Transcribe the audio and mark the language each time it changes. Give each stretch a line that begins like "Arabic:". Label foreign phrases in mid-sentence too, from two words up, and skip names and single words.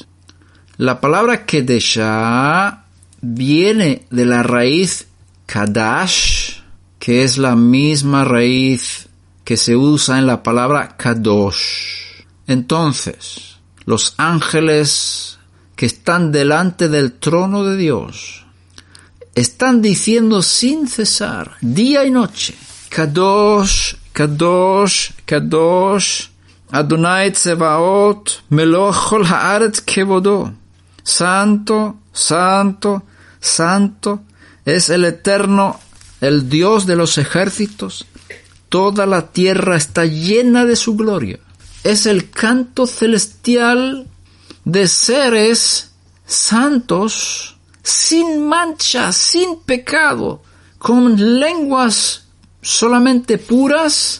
Spanish: La palabra Kedeshá viene de la raíz Kadash, que es la misma raíz que se usa en la palabra Kadosh. Entonces, los ángeles que están delante del trono de Dios están diciendo sin cesar, día y noche:
Hebrew: קדוש, קדוש, קדוש, אדוני צבאות, מלא כל הארץ כבודו.
Spanish: Santo, santo, santo es el Eterno, el Dios de los ejércitos. Toda la tierra está llena de su gloria. Es el canto celestial de seres santos, sin mancha, sin pecado, con lenguas solamente puras.